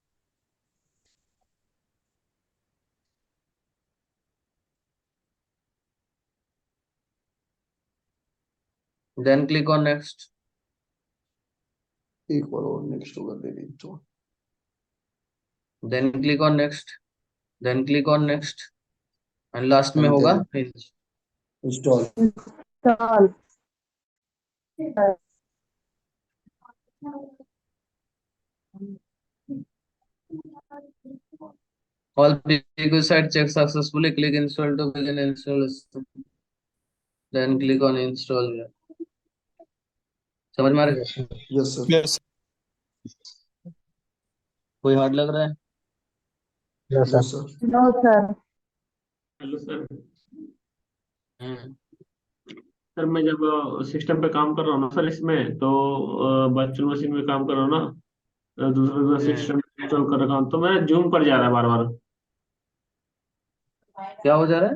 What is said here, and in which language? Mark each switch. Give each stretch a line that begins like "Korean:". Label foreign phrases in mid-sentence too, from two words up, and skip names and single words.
English: then click on next.
Hindi: एक बार और नेक्स्ट होगा दे दी तो.
English: then click on next. then click on next and last में And
Hindi: होगा
English: then install. Install. all previous site check successfully. Click install to begin installation. Then click on install here.
Hindi: समझ में आ रहा है?
English: Yes, sir. Yes, sir. Yes.
Hindi: कोई हार्ड लग रहा है?
English: No, sir. Yes, sir. No, sir. hello sir. हम्म.
Hindi: सर मैं जब सिस्टम पे काम कर रहा हूँ ना सर इसमें तो
English: virtual machine
Hindi: में काम कर रहा हूँ ना दूसरा
English: system install
Hindi: कर रखा हूँ तो मैं जूम कर जा रहा है बार बार. क्या हो जा रहा है?